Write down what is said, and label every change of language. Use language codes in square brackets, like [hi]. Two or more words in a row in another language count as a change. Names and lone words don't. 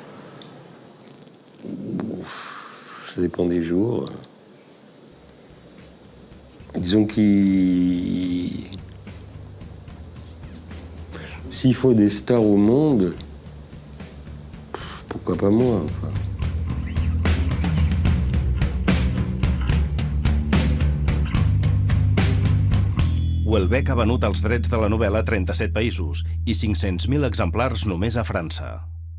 [fr] Ça dépend des jours. Disons s'il faut des stars au monde, pourquoi pas moi, enfin. [ca] Houellebecq ha venut els drets de la novel·la a 37 països i 500.000 exemplars només a França.